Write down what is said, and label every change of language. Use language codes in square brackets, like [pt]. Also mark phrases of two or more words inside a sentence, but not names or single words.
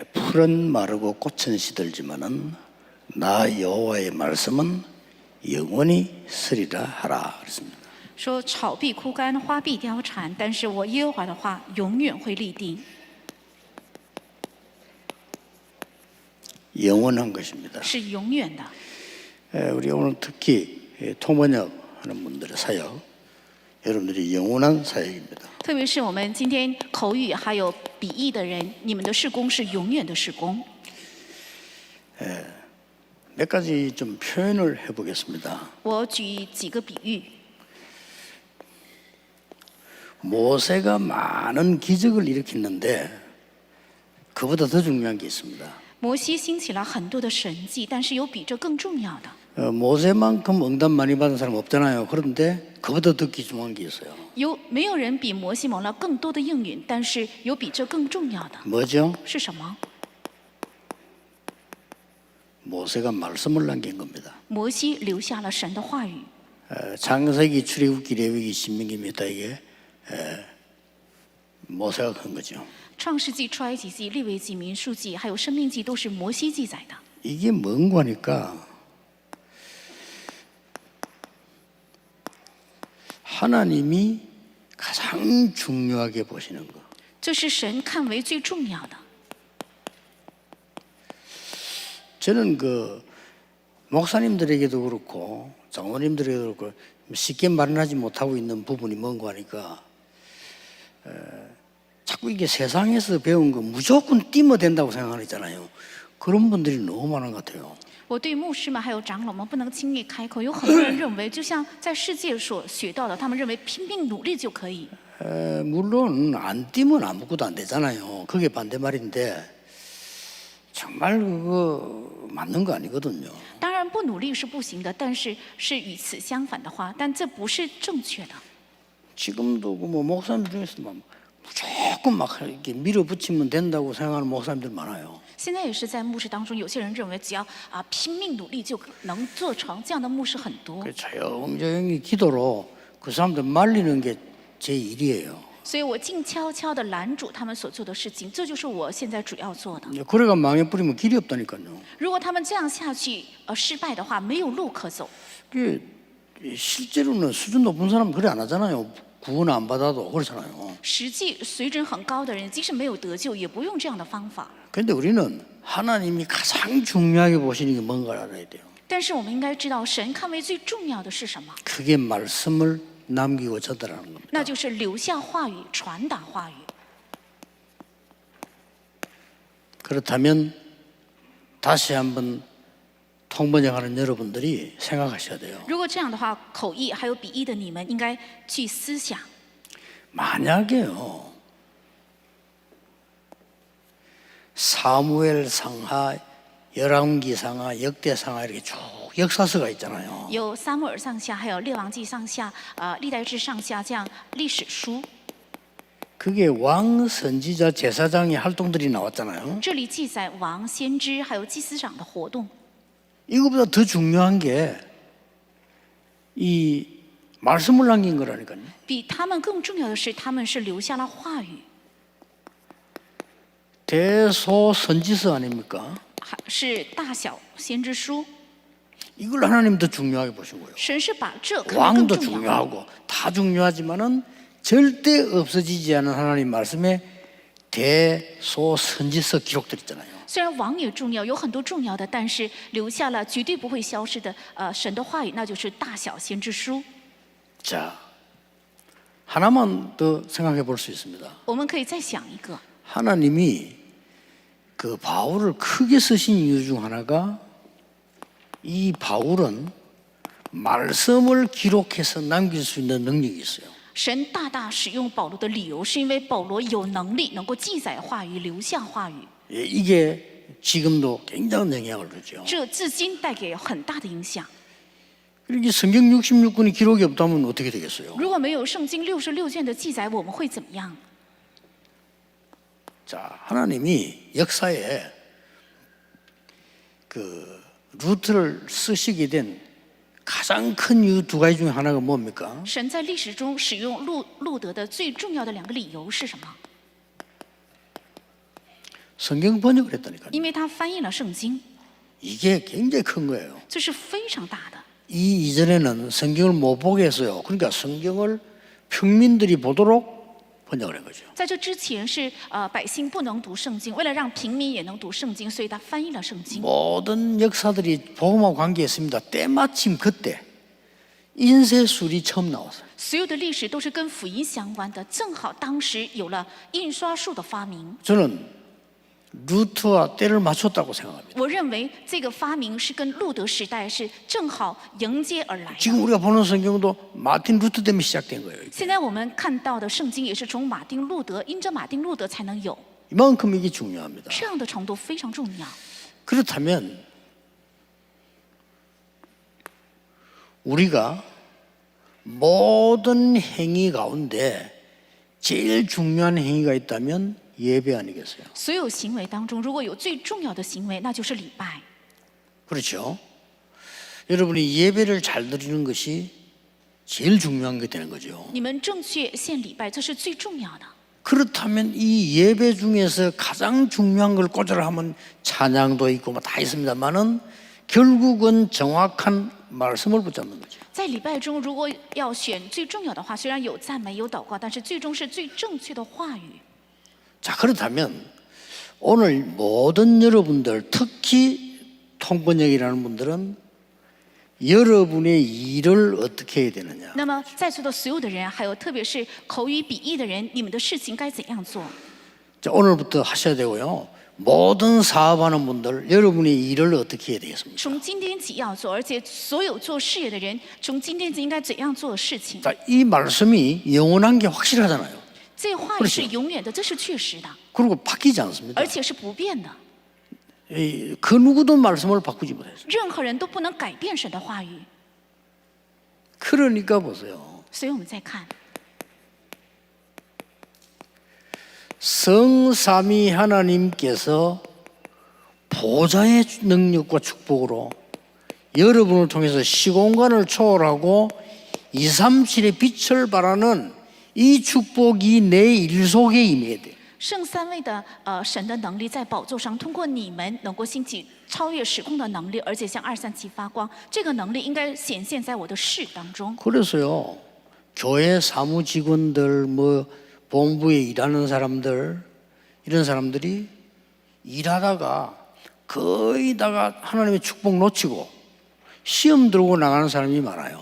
[ko] 풀은 마르고 꽃은 시들지만은 나 여호와의 말씀은 영원히 서리라 하라 그랬습니다. [zh] 说草必枯干，花必凋残，但是我耶和华的话永远会立定。 [ko] 영원한 것입니다. [zh] 是永远的。 [ko] 우리 오늘 특히 통번역하는 분들의 사역, 여러분들이 영원한 사역입니다. [zh] 特别是我们今天口语还有笔译的人，你们的事工是永远的事工。 [ko] 몇 가지 좀 표현을 해보겠습니다. [zh] 我举几个比喻。 [ko] 모세가 많은 기적을 일으켰는데 그보다 더 중요한 게 있습니다. [zh] 摩西兴起了很多的神迹，但是有比这更重要的。 [ko] 모세만큼 응답 많이 받은 사람 없잖아요. 그런데 그보다 더 귀중한 게 있어요. [zh] 没有人比摩西蒙了更多的应允，但是有比这更重要的。 [ko] 뭐죠? [zh] 是什么？ [ko] 모세가 말씀을 남긴 겁니다. [zh] 摩西留下了神的话语。 [ko] 창세기, 출애굽기, 레위기, 신명기 몇 이게 모세가 한 거죠. [zh] 创世纪、出埃及记、利未记、民数记，还有生命记，都是摩西记载的。 [ko] 이게 뭔가 하니까 하나님이 가장 중요하게 보시는 거. [zh] 这是神看为最重要的。 [ko] 저는 목사님들에게도 그렇고 장로님들에게도 그렇고 쉽게 말하지 못하고 있는 부분이 뭔가 하니까 자꾸 이게 세상에서 배운 거 무조건 띠면 된다고 생각하잖아요. 그런 분들이 너무 많은 것 같아요. [zh] 我对牧师们还有长老们不能轻易开口，有很多人认为，就像在世界所学到的，他们认为拼命努力就可以。 [ko] 물론 안 띠면 아무것도 안 되잖아요. 그게 반대말인데 정말 그거 맞는 거 아니거든요. [zh] 当然不努力是不行的，但是是与此相反的话，但这不是正确的。 [ko] 지금도 목사님 중에서 무조건 막 이렇게 밀어붙이면 된다고 생각하는 목사님들 많아요. [zh] 现在也是在牧师当中，有些人认为只要拼命努力就能做成，这样的牧师很多。 [ko] 조용조용히 기도로 그 사람들 말리는 게 제 일이에요. [zh] 所以我静悄悄地拦阻他们所做的事情，这就是我现在主要做的。 [ko] 그래가 망해 뿌리면 길이 없다니까요. [zh] 如果他们这样下去失败的话，没有路可走。 [ko] 실제로는 수준 높은 사람은 그래 안 하잖아요. 구원 안 받아도 그렇잖아요. [zh] 实际水准很高的人，即使没有得救，也不用这样的方法。 [ko] 그런데 우리는 하나님이 가장 중요하게 보시는 게 뭔가 알아야 돼요. [zh] 但是我们应该知道，神看为最重要的是什么？ [ko] 그게 말씀을 남기고 전달하는 겁니다. [zh] 那就是留下话语，传达话语。 [ko] 그렇다면 다시 한번 통번역하는 여러분들이 생각하셔야 돼요. [zh] 如果这样的话，口译还有笔译的你们应该去思想， [ko] 만약에요 사무엘 상하, 열왕기 상하, 역대 상하 이렇게 쭉 역사서가 있잖아요. [zh] 有撒母耳上下，还有列王记上下，历代志上下这样历史书。 [ko] 그게 왕, 선지자, 제사장의 활동들이 나왔잖아요. [zh] 这里记载王、先知还有祭司长的活动。 [ko] 이거보다 더 중요한 게 이 말씀을 남긴 거라니까요. [zh] 比他们更重要的是，他们是留下了话语， [ko] 대소선지서 아닙니까? [zh] 是大小先知书。 [ko] 이걸 하나님 더 중요하게 보신 거예요. [zh] 神是把这看得 [ko] 왕도 [zh] 更重要。 [ko] 중요하고 다 중요하지만은 절대 없어지지 않은 하나님 말씀에 대소선지서 기록들 있잖아요. [zh] 虽然王也重要，有很多重要的，但是留下了绝对不会消失的神的话语，那就是大小先知书。 [ko] 자, 하나만 더 생각해 볼 수 있습니다. [zh] 我们可以再想一个， [ko] 하나님이 그 바울을 크게 쓰신 이유 중 하나가 이 바울은 말씀을 기록해서 남길 수 있는 능력이 있어요. [zh] 神大大使用保罗的理由，是因为保罗有能力能够记载话语，留下话语。 [ko] 이게 지금도 굉장한 영향을 주죠. [zh] 这至今带给很大的影响。 [ko] 이렇게 성경 66권이 기록이 없다면 어떻게 되겠어요? [zh] 如果没有圣经66卷的记载，我们会怎么样？ [ko] 자, 하나님이 역사에 그 루트를 쓰시게 된 가장 큰 이유 두 가지 중에 하나가 뭡니까? [zh] 神在历史中使用路德的最重要的2个理由是什么？ [ko] 성경 번역을 했다니까요. [zh] 因为他翻译了圣经， [ko] 이게 굉장히 큰 거예요. [zh] 这是非常大的。 [ko] 이 이전에는 성경을 못 보게 했어요. 그러니까 성경을 평민들이 보도록 번역을 한 거죠. [zh] 在这之前是百姓不能读圣经，为了让平民也能读圣经，所以他翻译了圣经。 [ko] 모든 역사들이 복음과 관계했습니다. 때마침 그때 인쇄술이 처음 나왔어요. [zh] 所有的历史都是跟福音相关的，正好当时有了印刷术的发明。 [ko] 저는 루트와 때를 맞췄다고 생각합니다. [zh] 我认为这个发明是跟路德时代是正好迎接而来的。 [ko] 지금 우리가 보는 성경도 마틴 루터 때문에 시작된 거예요. [zh] 现在我们看到的圣经也是从马丁路德，因着马丁路德才能有， [ko] 이만큼 이게 중요합니다. [zh] 这样的程度非常重要。 [ko] 그렇다면 우리가 모든 행위 가운데 제일 중요한 행위가 있다면 예배 아니겠어요? [zh] 所有行为当中，如果有最重要的行为，那就是礼拜。 [ko] 그렇죠? 여러분이 예배를 잘 드리는 것이 제일 중요한 게 되는 거죠. [zh] 你们正确献礼拜，这是最重要的。 [ko] 그렇다면 이 예배 중에서 가장 중요한 걸 꽂으라 하면 찬양도 있고 뭐 다 있습니다만은 결국은 정확한 말씀을 붙잡는 거죠. [zh] 在礼拜中，如果要选最重要的话，虽然有赞美有祷告，但是最终是最正确的话语。 [ko] 자, 그렇다면 오늘 모든 여러분들, 특히 통번역이라는 분들은 여러분의 일을 어떻게 해야 되느냐? [zh] 那么在座的所有的人，还有特别是口语笔译的人，你们的事情该怎样做？ [ko] 자, 오늘부터 하셔야 되고요. 모든 사업하는 분들, 여러분의 일을 어떻게 해야 되겠습니까? [zh] 从今天起要做，而且所有做事业的人，从今天起应该怎样做事情？ [ko] 자, 이 말씀이 영원한 게 확실하잖아요. [zh] 这话语是永远的，这是确实的， [ko] 그리고 바뀌지 않습니다. [zh] 而且是不变的。 [ko] 그 누구도 말씀을 바꾸지 못해요. [zh] 任何人都不能改变神的话语。 [ko] 그러니까 보세요. [zh] 所以我们再看， [ko] 성삼위 하나님께서 보좌의 능력과 축복으로 여러분을 통해서 시공간을 초월하고 237의 빛을 발하는 이 축복이 내 일 속에 임해야 돼. [zh] 圣三位的神的能力在宝座上，通过你们能够兴起超越时空的能力，而且向237发光。这个能力应该显现在我的事当中。 [ko] 그래서요, 교회 사무 직원들, 뭐 본부에 일하는 사람들, 이런 사람들이 일하다가 거의 다가 하나님의 축복 놓치고 시험 들고 나가는 사람이 많아요.